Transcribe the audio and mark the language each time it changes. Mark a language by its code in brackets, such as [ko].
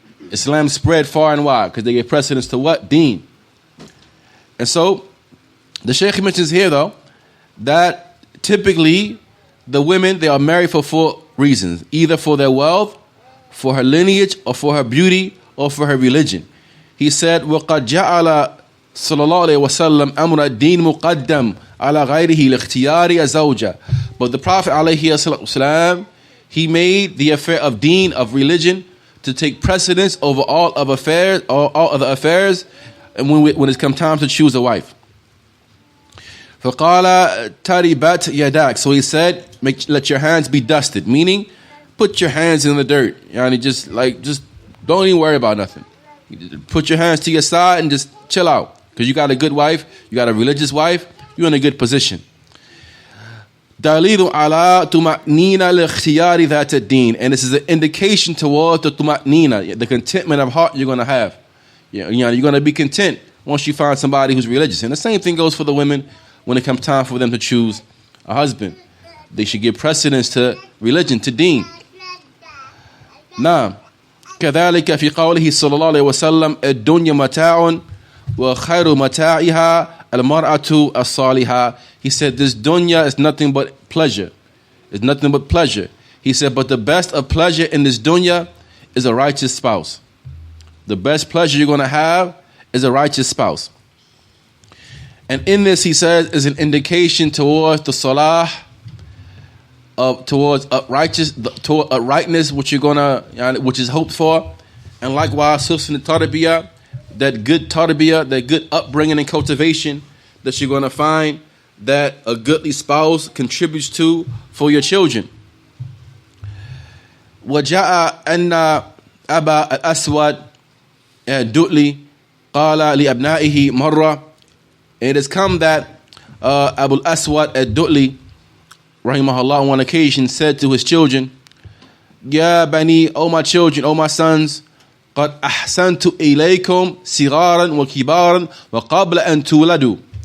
[en] Islam spread far and wide because they gave precedence to what? Deen. And so, the Shaykh mentions here though, that typically the women, they are married for four reasons. Either for their wealth, for her lineage, or for her beauty, or for her religion. He said, [ar] وَقَدْ جَعَلَ صلى الله عليه وسلم أمر الدين مقدم على غيره لاختيار زوجة. [en] But the Prophet [ar] عليه الصلاة والسلام, [en] He made the affair of deen, of religion, to take precedence over all other affairs, and when it's come time to choose a wife. [ar] فَقَالَ تَرِبَتْ يَدَاكَ. [en] So he said, let your hands be dusted, meaning put your hands in the dirt. Just don't even worry about nothing. Put your hands to your side and just chill out. Because you got a good wife, you got a religious wife, you're in a good position. [ar] دَلِيلٌ عَلَىٰ تُمَأْنِينَ لِاخْتِيَارِ ذَاتَ الدِّينِ. [en] And this is an indication towards the tuma'nina, the contentment of heart you're going to have. You're going to be content once you find somebody who's religious. And the same thing goes for the women when it comes time for them to choose a husband. They should give precedence to religion, to deen. [ar] Now, كذلك في قوله صلى الله عليه وسلم الدنيا متاع وخير متاعها المرأة الصالحة. [en] He said this dunya is nothing but pleasure. It's nothing but pleasure. He said, but the best of pleasure in this dunya is a righteous spouse. The best pleasure you're going to have is a righteous spouse. And in this, he says, is an indication towards the salah, towards uprightness, which is hoped for, and likewise husn tarbiyah, that good tarbiyah, that good upbringing and cultivation that you're going to find that a goodly spouse contributes to for your children. [ar] وجاء أن أبا الأسود الدؤلي قال لأبنائه مرة. [en] It has come that Abu al-Aswad al-Du'li, rahimahullah, on one occasion said to his children, [ar] Ya bani, [en] O my children, O my sons, [ar] قد أحسنت إليكم صغارا وكبارا وقبل أن تولدوا.